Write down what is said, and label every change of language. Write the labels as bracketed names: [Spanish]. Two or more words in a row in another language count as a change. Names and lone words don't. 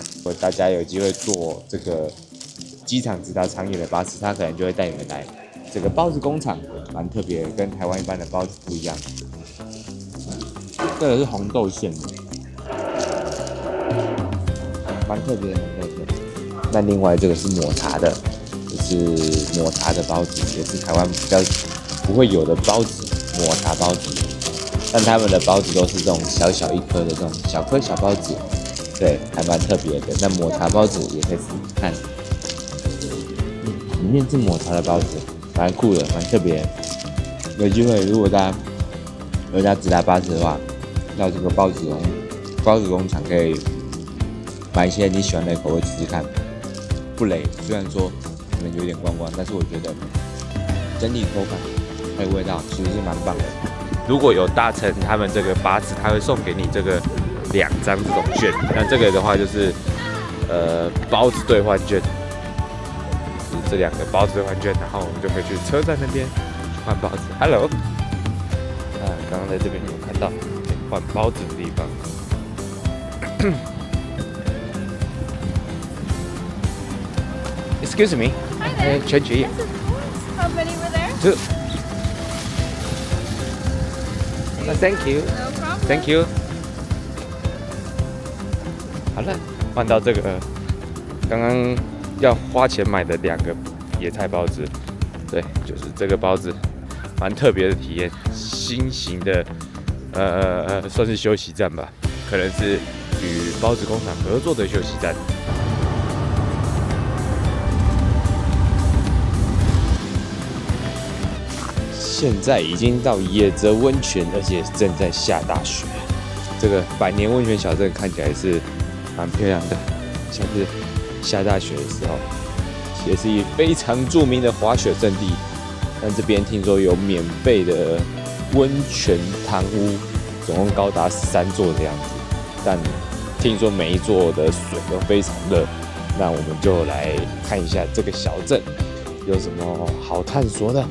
[Chinese] 如果大家有機會坐這個機場直達長野的巴士，他可能就會帶你們來這個包子工廠，蠻特別，跟台灣一般的包子不一樣。這個是紅豆餡的，蠻特別的紅豆餡。那另外這個是抹茶的。是抹茶的包子，也是台灣比較不會有的包子，抹茶包子。但他們的包子都是這種小小一顆的這種小顆小包子，對，還蠻特別的。那抹茶包子也可以試試看，裡面是抹茶的包子，蠻酷的，蠻特別。有機會，如果大家直達巴士的話，到這個包子工廠可以買一些你喜歡的口味試試看，不雷。雖然說可能有點光光，但是我覺得整體口感還有味道其實是蠻棒的。如果有搭乘他們這個巴士，他會送給你這個2張這種券。那這個的話就是包子兌換券，就是這2個包子兌換券，然後我們就可以去車站那邊換包子。Hello， 剛剛在這邊有看到換包子的地方。 [English] Excuse me. Hi there. Change here. Yes, of course. How many were there? 2. Thank you. No problem. Thank you. [Chinese] 好了，換到這個剛剛要花錢買的2個野菜包子，對，就是這個包子，蠻特別的體驗，新型的算是休息站吧，可能是與包子工廠合作的休息站。現在已經到野澤溫泉，而且正在下大雪。這個百年溫泉小鎮看起來是蠻漂亮的，像是下大雪的時候，也是一非常著名的滑雪勝地。但這邊聽說有免費的溫泉湯屋，總共高達13座的樣子。但聽說每一座的水都非常熱，那我們就來看一下這個小鎮有什麼好探索的。